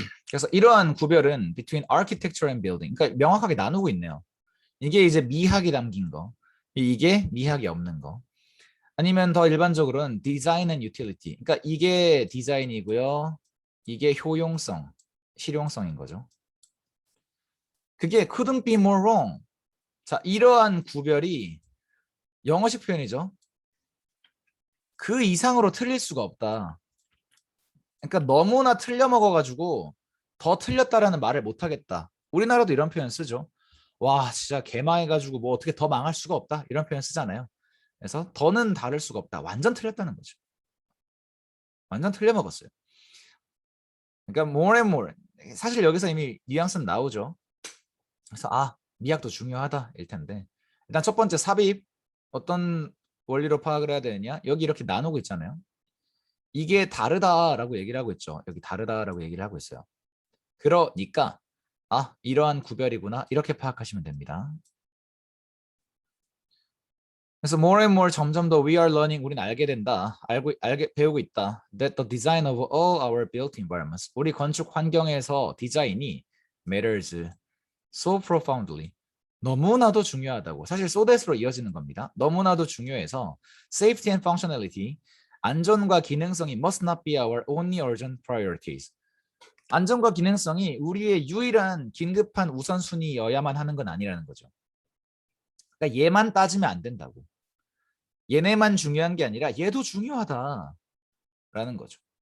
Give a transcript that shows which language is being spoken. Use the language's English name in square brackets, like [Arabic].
[Korean] 그래서 이러한 구별은 [English] between architecture and building [Korean] 그러니까 명확하게 나누고 있네요. 이게 이제 미학이 담긴 거 이게 미학이 없는 거 아니면 더 일반적으로는 [English] design and utility [Korean] 그러니까 이게 디자인이고요. 이게 효용성, 실용성인 거죠. 그게 [English] couldn't be more wrong. [Korean] 자, 이러한 구별이 영어식 표현이죠. 그 이상으로 틀릴 수가 없다. 그러니까 너무나 틀려 먹어가지고 더 틀렸다라는 말을 못 하겠다. 우리나라도 이런 표현 쓰죠. 와, 진짜 개망해가지고 뭐 어떻게 더 망할 수가 없다. 이런 표현 쓰잖아요. 그래서 더는 다를 수가 없다. 완전 틀렸다는 거죠. 완전 틀려 먹었어요. 그러니까 more and more. 사실 여기서 이미 뉘앙스는 나오죠. 그래서 미학도 중요하다 일 텐데 일단 첫 번째 삽입 어떤 원리로 파악을 해야 되느냐 여기 이렇게 나누고 있잖아요. 이게 다르다라고 얘기를 하고 있죠. 여기 다르다라고 얘기를 하고 있어요. 그러니까 이러한 구별이구나 이렇게 파악하시면 됩니다. 그래서 [English] more and more [Korean] 점점 더 [English] we are learning [Korean] 우리는 알게 된다. 배우고 있다. [English] That the design of all our built environments [Korean] 우리 건축 환경에서 디자인이 [English] matters so profoundly [Korean] 너무나도 중요하다고 사실 [English] so that으로 이어지는 겁니다. [Korean] 너무나도 중요해서 [English] safety and functionality [Korean] 안전과 기능성이 [English] must not be our only urgent priorities [Korean] 안전과 기능성이 우리의 유일한 긴급한 우선순위여야만 하는 건 아니라는 거죠. 그러니까 얘만 따지면 안 된다고. 얘네만 중요한 게 아니라 얘도 중요하다라는 거죠.